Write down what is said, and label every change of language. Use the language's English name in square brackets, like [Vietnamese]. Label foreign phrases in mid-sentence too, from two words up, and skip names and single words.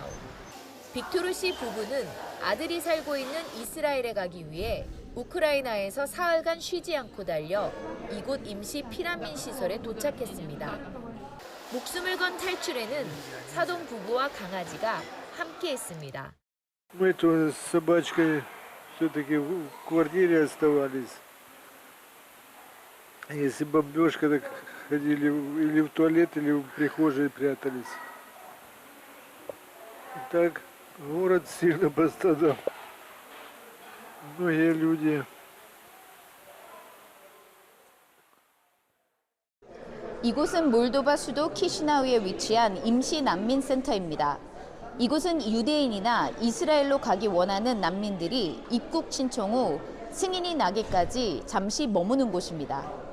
[Korean] 빅토르 씨 부부는 아들이 살고 있는 이스라엘에 가기 위해 우크라이나에서 사흘간 쉬지 않고 달려 이곳 임시 피난민 시설에 도착했습니다. 목숨을 건 탈출에는 사돈 부부와 강아지가 함께했습니다. [Russian] Мы тоже с собачкой все-таки в квартире оставались. Если бомбежка, так ходили или в туалет, или в прихожей прятались. Так город сильно пострадал. Многие люди. [Korean] 이곳은 몰도바 수도 키시나우에 위치한 임시 난민센터입니다. 이곳은 유대인이나 이스라엘로 가기 원하는 난민들이 입국 신청 후 승인이 나기까지 잠시 머무는 곳입니다.